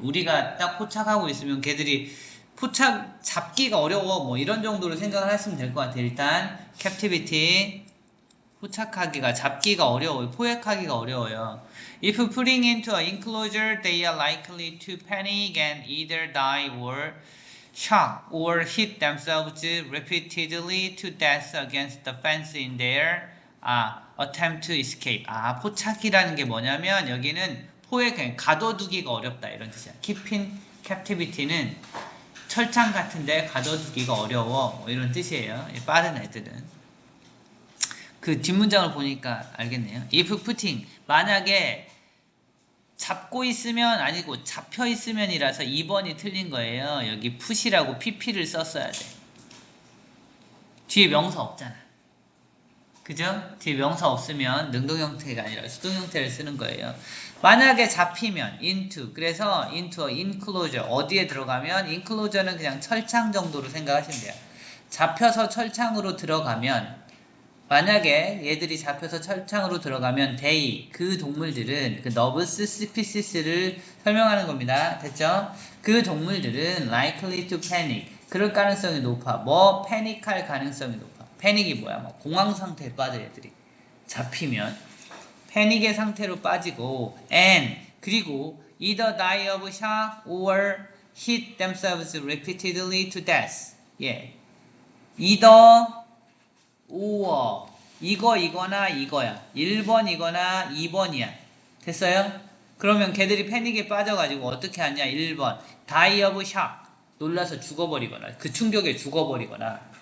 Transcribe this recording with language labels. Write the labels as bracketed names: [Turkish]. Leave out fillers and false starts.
[Korean] 우리가 딱 포착하고 있으면 걔들이 포착 잡기가 어려워 뭐 이런 정도로 생각을 하시면 될 것 같아요. 일단 captivity 포착하기가 잡기가 어려워요. 포획하기가 어려워요. [English] If putting into an enclosure, they are likely to panic and either die or shock or hit themselves repeatedly to death against the fence in their attempt to escape. [Korean] 포착이라는 게 뭐냐면 여기는 포획, 가둬두기가 어렵다 이런 뜻이야. Keeping captivity는 철창 같은데 가둬두기가 어려워 뭐 이런 뜻이에요. 빠른 애들은. 그 뒷문장을 보니까 알겠네요. [English] If putting, [Korean] 만약에 잡고 있으면 아니고 잡혀 있으면이라서 2번이 틀린 거예요. 여기 put이라고 pp를 썼어야 돼. 뒤에 명사 없잖아. 그죠? 뒤에 명사 없으면 능동 형태가 아니라 수동 형태를 쓰는 거예요. 만약에 잡히면 into, 그래서 into a enclosure, 어디에 들어가면 enclosure는 그냥 철창 정도로 생각하시면 돼요. 잡혀서 철창으로 들어가면 만약에 얘들이 잡혀서 철창으로 들어가면 they, 그 동물들은 그 nervous species를 설명하는 겁니다. 됐죠? 그 동물들은 [English] likely to panic, [Korean] 그럴 가능성이 높아. 뭐 패닉할 가능성이 높아. 패닉이 뭐야? 뭐 공황 상태에 빠져 애들이 잡히면 패닉의 상태로 빠지고 [English] and [Korean] 그리고 [English] either die of shock or hit themselves repeatedly to death. [Korean] 예, either or 이거나 이거야. 1번이거나 2번이야. 됐어요? 그러면 걔들이 패닉에 빠져가지고 어떻게 하냐? 1번 [English] die of shock, [Korean] 놀라서 죽어버리거나 그 충격에 죽어버리거나.